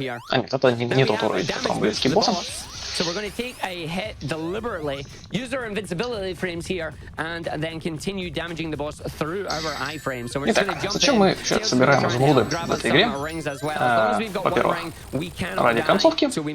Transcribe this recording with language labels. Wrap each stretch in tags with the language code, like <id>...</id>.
<ru>А нет, это не тот уровень, в котором будет скип-боссом.</ru> <en>So we're going to take a hit deliberately, use our invincibility frames here, and then continue damaging the boss through our iframes. So we're just going to jump</en> <ru>зачем мы вообще собираем изумруды в этой игре? Во-первых, ради концовки.</ru>